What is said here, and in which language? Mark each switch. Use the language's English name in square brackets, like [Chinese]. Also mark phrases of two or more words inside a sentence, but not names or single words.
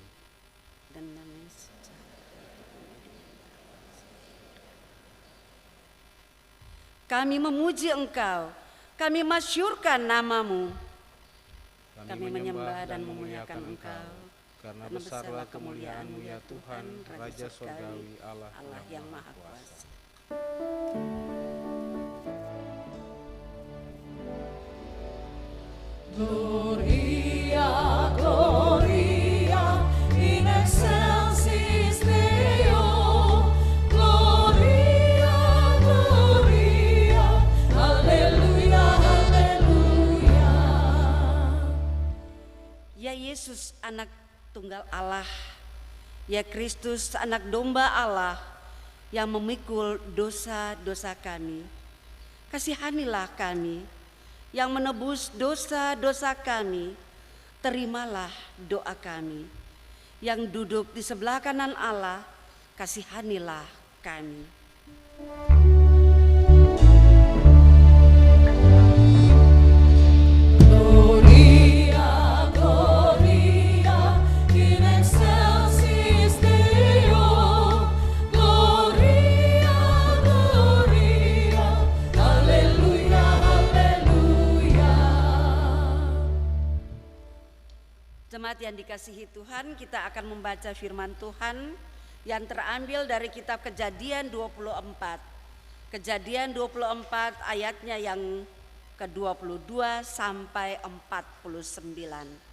[Indonesian] Dan kami memuji Engkau, kami masyurkan nama-Mu. Kami menyembah dan memuliakan Engkau, karena besarlah kemuliaan-Mu ya Tuhan, Raja Surgawi, Allah yang Maha Kuasa. [Latin] Gloria, Gloria, in excelsis Deo. Gloria, Gloria, [Indonesian] Haleluya, Haleluya. Ya Yesus, anak tunggal Allah, ya Kristus, anak domba Allah yang memikul dosa-dosa kami, kasihanilah kami. Yang menebus dosa-dosa kami, terimalah doa kami. Yang duduk di sebelah kanan Allah, kasihanilah kami. [Latin] Gloria, Gloria, in excelsis Deo. Gloria, Gloria, [Indonesian] Haleluya, Haleluya. Jemaat yang dikasihi Tuhan, kita akan membaca firman Tuhan yang terambil dari kitab Kejadian 24. Kejadian 24 ayatnya yang ke-22 sampai 49.